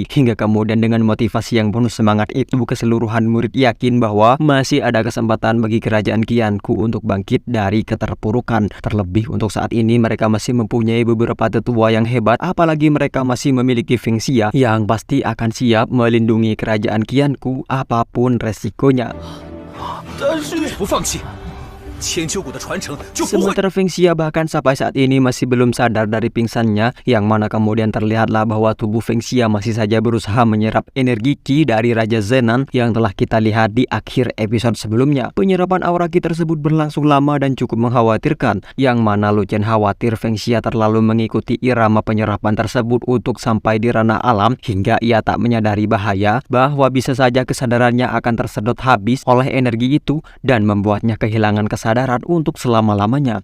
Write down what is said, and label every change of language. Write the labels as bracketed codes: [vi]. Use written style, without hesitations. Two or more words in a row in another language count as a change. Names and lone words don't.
[id] Hingga kemudian dengan motivasi yang penuh semangat itu, keseluruhan murid yakin bahwa masih ada kesempatan bagi kerajaan Qianku untuk bangkit dari keterpurukan. Terlebih untuk saat ini mereka masih mempunyai beberapa tetua yang hebat, apalagi mereka masih memiliki Feng Xia yang pasti akan siap melindungi kerajaan Qianku apapun resikonya. [zh] 但是不放弃，千秋谷的传承就不会。 [id] Sementara Feng Xia bahkan sampai saat ini masih belum sadar dari pingsannya, yang mana kemudian terlihatlah bahwa tubuh Feng Xia masih saja berusaha menyerap energi Qi dari Raja Zenan yang telah kita lihat di akhir episode sebelumnya. Penyerapan aura Qi tersebut berlangsung lama dan cukup mengkhawatirkan, yang mana Lu Chen khawatir Feng Xia terlalu mengikuti irama penyerapan tersebut untuk sampai di ranah alam, hingga ia tak menyadari bahaya bahwa bisa saja kesadarannya akan tersedot habis oleh energi itu dan membuatnya kehilangan kesadaran untuk selama-lamanya.